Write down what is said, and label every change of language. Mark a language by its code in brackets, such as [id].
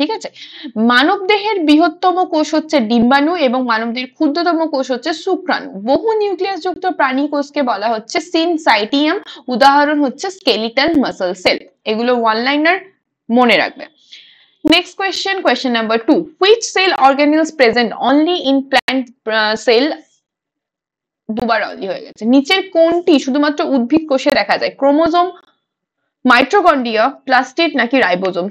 [bn] ঠিক আছে, মানব দেহের বৃহত্তম কোষ হচ্ছে ডিম্বাণু এবং মানবদেহের ক্ষুদ্রতম কোষ হচ্ছে শুক্রাণু। বহু নিউক্লিয়াস যুক্ত প্রাণী কোষকে বলা হচ্ছে সিনসাইটিয়াম, উদাহরণ হচ্ছে স্কেলিটাল মাসল সেল। এগুলো ওয়ান লাইনার, মনে রাখবে। [en] Next question number 2. Which cell organelles present only in plant cell? [bn] দুবার অলি হয়ে গেছে। নিচের কোনটি শুধুমাত্র উদ্ভিদ কোষে দেখা যায়? ক্রোমোজোম, মাইটোকন্ড্রিয়া, প্লাস্টিড নাকি রাইবোজোম?